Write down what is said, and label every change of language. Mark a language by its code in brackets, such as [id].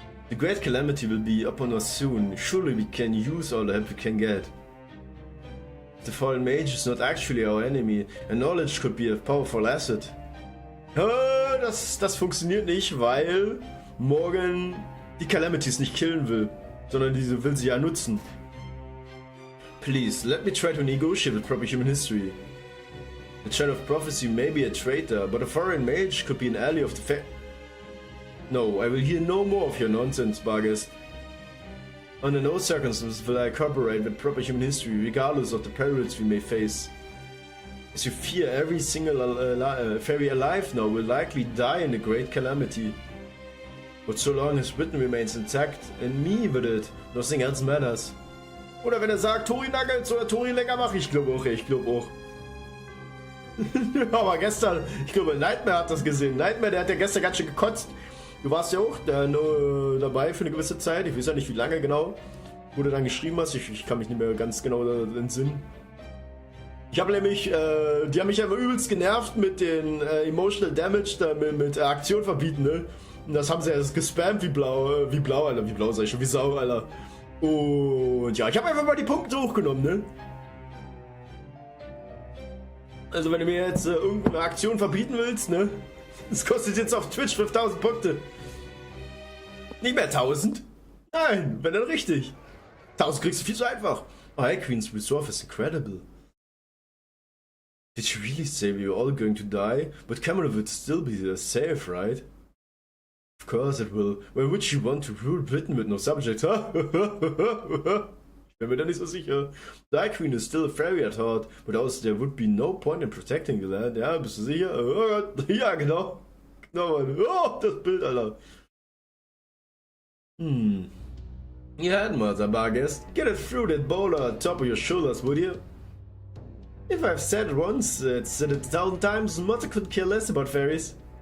[en] The great calamity will be upon us soon. Surely we can use all the help we can get. The fallen mage is not actually our enemy, and knowledge could be a powerful asset. [de] Das funktioniert nicht, weil Morgan die Calamities nicht killen will, sondern diese will sie ja nutzen. [en] Please, let me try to negotiate with proper human history. The Child of Prophecy may be a traitor, but a foreign mage could be an ally of the No, I will hear no more of your nonsense, Bargest. Under no circumstances will I cooperate with proper human history, regardless of the perils we may face. As you fear, every single fairy alive now will likely die in a great calamity. But so long as Britain remains intact, and me with it, nothing else matters. [de] Oder wenn er sagt, Tori Nuggets oder Tori lecker mach, ich glaube auch. Aber gestern, ich glaube, Nightmare hat das gesehen. Nightmare, der hat ja gestern ganz schön gekotzt. Du warst ja auch dabei für eine gewisse Zeit. Ich weiß ja nicht, wie lange genau. Wo du dann geschrieben hast. Ich kann mich nicht mehr ganz genau entsinnen. Ich habe nämlich, die haben mich ja immer übelst genervt mit den Emotional Damage, da mit Aktion verbieten, ne? Und das haben sie ja gespammt wie blau, Alter. Wie blau sag ich schon, wie Sau, Alter. Und ja, ich habe einfach mal die Punkte hochgenommen, ne? Also wenn du mir jetzt irgendeine Aktion verbieten willst, ne? Das kostet jetzt auf Twitch 5000 Punkte. Nicht mehr 1000. Nein, wenn dann richtig. 1000 kriegst du viel zu einfach. [en] Oh, High Queen's resolve is incredible. Did she really say we were all going to die? But Camera would still be safe, right? Of course it will. Why would she want to rule Britain with no subjects, huh? [de] Ich bin mir da nicht so sicher. [en] The High Queen is still a fairy at heart, but also there would be no point in protecting the land. [de] Ja, bist du sicher? Oh Gott. Ja, genau. Genau, Mann. Oh, das Bild, Alter. [en] You had mother, Bargus. Get it through that bowler on top of your shoulders, would you? If I've said it once, said it 1,000 times, mother could care less about fairies.